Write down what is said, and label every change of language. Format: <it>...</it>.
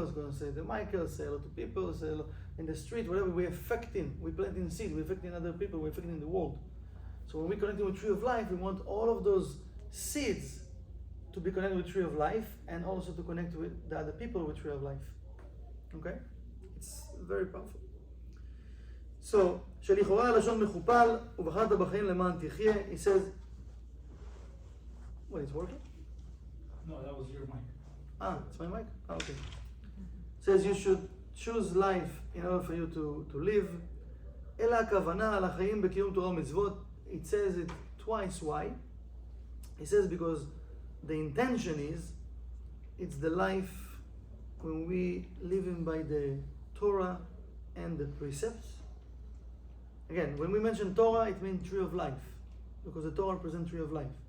<en>It's going to say the Michael, say hello to people, say hello in the street. Whatever we're affecting, we're planting seeds. We're affecting other people. We're affecting the world. So when we connect with tree of life, we want all of those seeds to be connected with tree of life, and also to connect with the other people with tree of life. Okay? It's very powerful.</en> <he>So, שלכאורה הלשון מכופל, ובחרת בחיים למען תחיה,</he> <en>he says, what, it's working? No, that was your mic. It's my mic? Okay. Says you should choose life in order for you to live.</en> <he>אלא הכוונה על החיים בקיום תורה ומצוות.</he> <en>It says it twice. Why? He says because the intention is, it's the life when we living by the Torah and the precepts. Again, when we mention Torah, it means tree of life, because the Torah represents tree of life.</en>